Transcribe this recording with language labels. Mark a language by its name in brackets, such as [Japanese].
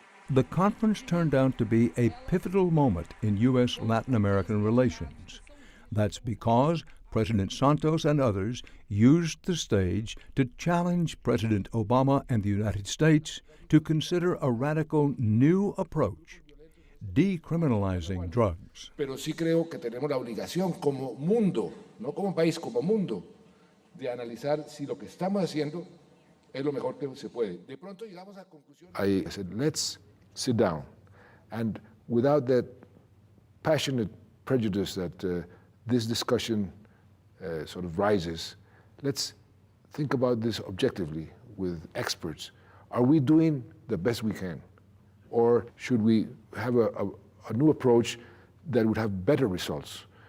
[English] The conference turned out to be a pivotal moment in U.S.-Latin American relations. That's because President Santos and others used the stage to challenge President Obama and the United States to consider a radical new approach, decriminalizing drugs. [Spanish] Pero sí creo que tenemos la obligación como mundo, no como país, como mundo, de analizar si lo que estamos haciendo es lo mejor que se puede. De pronto llegamos a conclusiones. [English] I said, let's sit down, and without that passionate prejudice that this discussion sort of rises, let's think about this objectively with experts. Are we doing the best we can? Or should we have a new approach that would have better results?